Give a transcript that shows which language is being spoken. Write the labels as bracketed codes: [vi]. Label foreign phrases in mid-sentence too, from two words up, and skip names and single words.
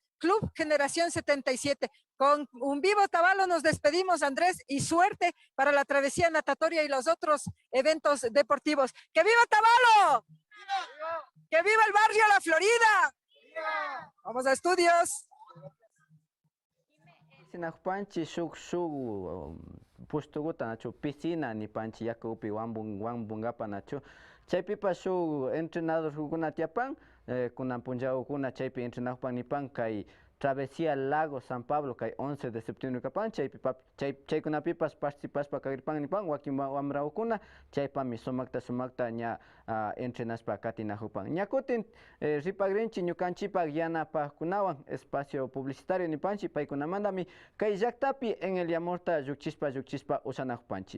[es] Club Generación 77. Con un vivo Tabalo nos despedimos, Andrés, y suerte para la travesía natatoria y los otros eventos deportivos. ¡Que viva Tabalo! ¡Viva! ¡Que viva el barrio La Florida! ¡Viva! Vamos a estudios. [qu] Sinakpanchi shuk pustuguta nacho piscina ni panchi yakupi wambungapa nacho chaypipa shuk entrenador hukuna tiapan kunan punjaw kuna chaypi entrenador nipan kay Travesía Lago San Pablo, kay 11 de septiembre kapan, chaykunapipas participaspa kagripan wakin wamraukuna, chaypami sumakta ña entrenaspa katinahupan. Ñakutin ripagrinchi ñukanchipak yanapajkunawan [es] espacio publicitario [qu] nipanchi paykunamandami kay llaktapi en el Yamorta llukchispa usanahupanchi.